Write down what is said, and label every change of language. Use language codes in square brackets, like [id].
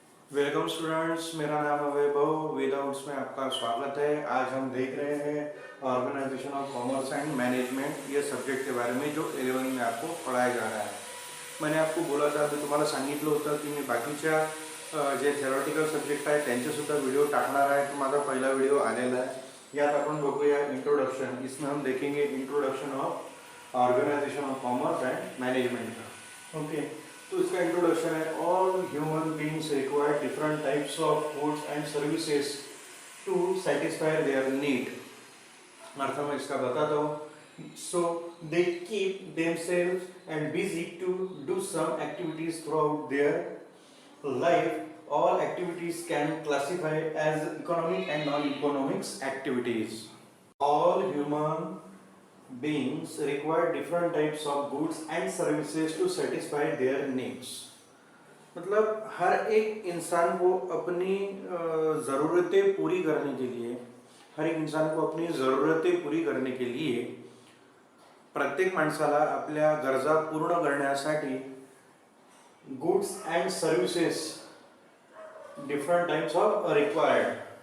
[hi] Welcome students, मेरा नाम है वैभव। विदाउट्स में आपका स्वागत है। आज हम देख रहे हैं organisation of commerce and management ये सब्जेक्ट के बारे में जो 11 में आपको पढ़ाया जा रहा है। मैंने आपको बोला था, [mr] मी तुम्हाला सांगितलं होतं की मी बाकीच्या जे थेरॉटिकल सब्जेक्ट आहे त्यांचेसुद्धा व्हिडिओ टाकणार आहे। तो माझा पहिला व्हिडिओ आलेला आहे। यात आपण बघूया इंट्रोडक्शन। [hi] इसमें हम देखेंगे introduction of organisation of commerce and management का। ओके, तो इसका इंट्रोडक्शन है, [en] All human beings require different types of goods and services to satisfy their need. [hi] अर्थ मैं इसका बताता हूँ। [en] So they keep themselves and busy to do some activities throughout their life. All activities can classify as economic and non-economic activities. All human beings require different types of goods and services to satisfy their needs. [hi] मतलब हर एक इंसान को अपनी ज़रूरतें पूरी करने के लिए, हर एक इंसान को अपनी ज़रूरतें पूरी करने के लिए [mr] प्रत्येक माणसाला आपल्या गरजा पूर्ण करण्यासाठी [en] Goods and services different types of required.